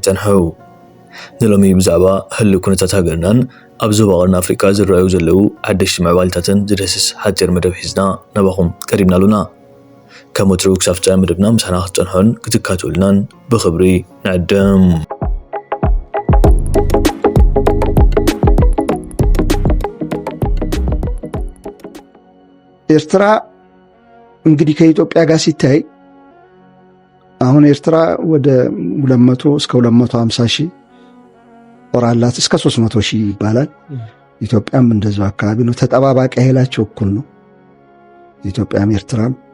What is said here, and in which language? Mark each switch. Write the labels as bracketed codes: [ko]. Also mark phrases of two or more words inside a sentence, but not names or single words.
[ti] ትጸንሑ ንሎሚ ብዛዕባ ህሊ ኩነታት ሃገርናን ኣብ ዞባ ቀርኒ ኣፍሪካ ዝረኣዩ ዘለው ሓደሽቲ ምዕባለታትን ዝደስስ ሓፂር መደብ ሒዝና ናባኹም ቀሪብና ኣሉና። ከም ወትሩ ክሳብ ፍጻመ መደብና ምሳና ክትጸንሑን ክትካተሉናን ብኽብሪ ንዕድም። [am] ኤርትራ እንግዲህ ከኢትዮጵያ ጋር ሲታይ አሁን ኤርትራ ወደ 200 እስከ 250 ሺህ ጦር አላት፣ እስከ 300 ሺህ ይባላል። ኢትዮጵያም እንደዛው አካባቢ ነው። ተጠባባቂ ኃይላቸው እኩል ነው። ኢትዮጵያም ኤርትራም